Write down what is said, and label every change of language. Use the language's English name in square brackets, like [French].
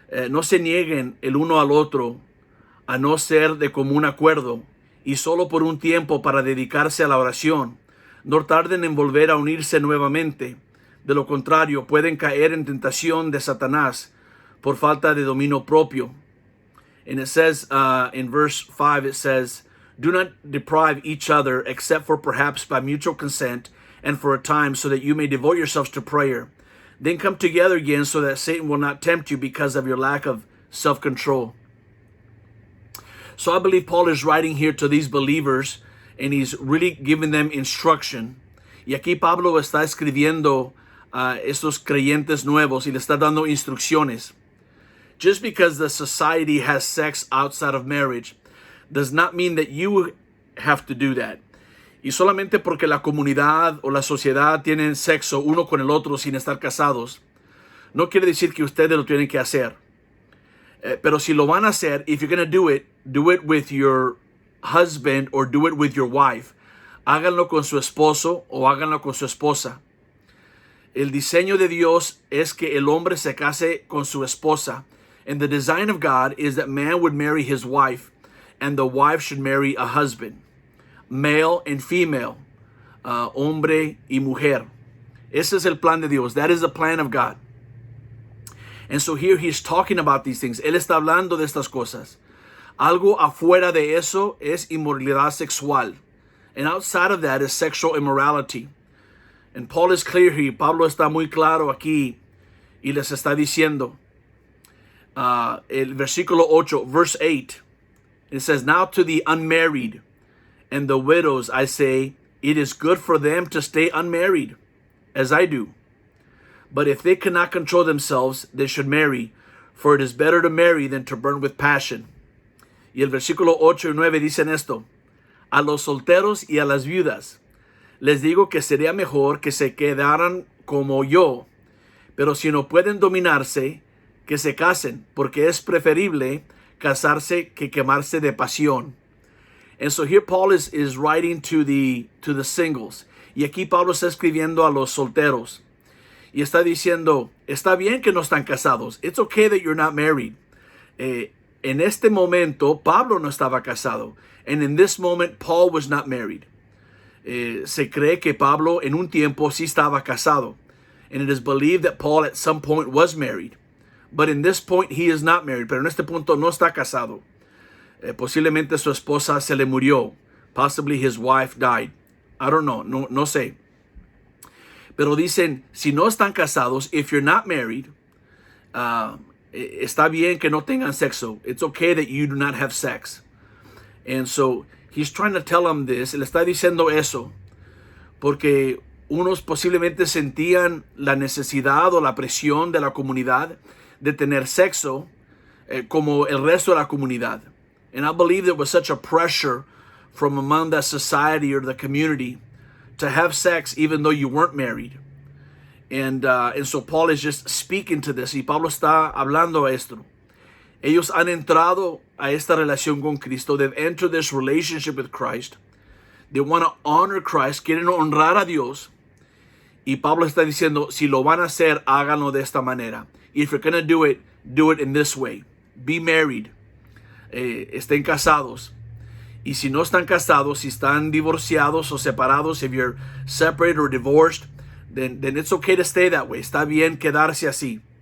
[Spanish] No se nieguen el uno al otro, a no ser de común acuerdo, y solo por un tiempo para dedicarse a la oración. No tarden en volver a unirse nuevamente. De lo contrario, pueden caer en tentación de Satanás por falta de dominio propio. [English] And it says in verse 5, it says, do not deprive each other, except for perhaps by mutual consent and for a time, so that you may devote yourselves to prayer. Then come together again, so that Satan will not tempt you because of your lack of self-control. So I believe Paul is writing here to these believers, and he's really giving them instruction. [Spanish] Y aquí Pablo está escribiendo a estos creyentes nuevos y le está dando instrucciones. [English] Just because the society has sex outside of marriage does not mean that you have to do that. [Spanish] Y solamente porque la comunidad o la sociedad tienen sexo uno con el otro sin estar casados, no quiere decir que ustedes lo tienen que hacer. Pero si lo van a hacer, [English] if you're going to do it with your husband or do it with your wife. [Spanish] Háganlo con su esposo o háganlo con su esposa. El diseño de Dios es que el hombre se case con su esposa. [English] And the design of God is that man would marry his wife and the wife should marry a husband. Male and female. [Spanish] Hombre y mujer. Ese es el plan de Dios. [English] That is the plan of God. And so here he's talking about these things. [Spanish] Él está hablando de estas cosas. Algo afuera de eso es inmoralidad sexual. [English] And outside of that is sexual immorality. And Paul is clear here. [Spanish] Pablo está muy claro aquí. Y les está diciendo. El versículo 8, [English] verse 8. It says, now to the unmarried and the widows I say, it is good for them to stay unmarried, as I do. But if they cannot control themselves, they should marry, for it is better to marry than to burn with passion. [Spanish] Y el versículo 8 y 9 dicen esto. A los solteros y a las viudas les digo que sería mejor que se quedaran como yo, pero si no pueden dominarse, que se casen, porque es preferible casarse que quemarse de pasión. [English] And so here Paul is writing to the singles. [Spanish] Y aquí Pablo está escribiendo a los solteros. Y está diciendo, está bien que no están casados. [English] It's okay that you're not married. [Spanish] En este momento, Pablo no estaba casado. [English] And in this moment, Paul was not married. [Spanish] Se cree que Pablo en un tiempo sí estaba casado. [English] And it is believed that Paul at some point was married. But in this point, he is not married. [Spanish] Pero en este punto no está casado. Posiblemente su esposa se le murió. [English] Possibly his wife died. I don't know. [Spanish] No sé. Pero dicen, si no están casados, [English] if you're not married, [Spanish] está bien que no tengan sexo. [English] It's okay that you do not have sex. And so, he's trying to tell them this. [Spanish] Le está diciendo eso. Porque unos posiblemente sentían la necesidad o la presión de la comunidad de tener sexo como el resto de la comunidad. [English] And I believe there was such a pressure from among that society or the community to have sex even though you weren't married. And so Paul is just speaking to this. [Spanish] Y Pablo está hablando a esto. Ellos han entrado a esta relación con Cristo. [English] They've entered this relationship with Christ. They want to honor Christ. [Spanish] Quieren honrar a Dios. Y Pablo está diciendo, si lo van a hacer, háganlo de esta manera. [English] If you're going to do it in this way. Be married. [Spanish] Estén casados. Y si no están casados, si están divorciados o separados, [English] if you're separated or divorced, then it's okay to stay that way. [Spanish] Está bien quedarse así.